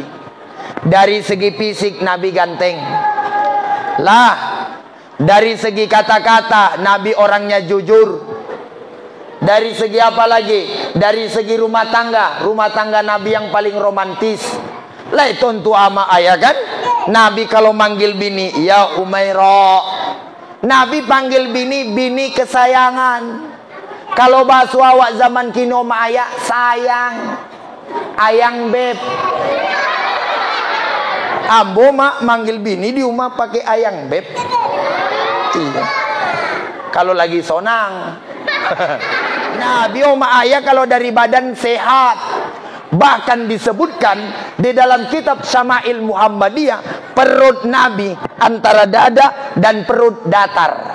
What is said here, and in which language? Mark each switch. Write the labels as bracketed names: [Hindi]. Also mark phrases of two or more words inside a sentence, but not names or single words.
[Indonesian] Dari segi fisik Nabi ganteng. Lah, dari segi kata-kata Nabi orangnya jujur. Dari segi apa lagi? Dari segi rumah tangga Nabi yang paling romantis. Lah itu untuk Ama Ayah kan? Nabi kalau manggil bini, ya Umairah. Nabi panggil bini, bini kesayangan. [Minangkabau] Kalau bahasa awak zaman kino Ama Ayah, sayang, ayang beb. Ambo mak manggil bini di rumah pakai ayang beb. Iya. Kalau lagi sonang. [Indonesian] Nabi Oma Ayah kalau dari badan sehat. Bahkan disebutkan di dalam kitab Syama'il Muhammadiyah, perut Nabi antara dada dan perut datar.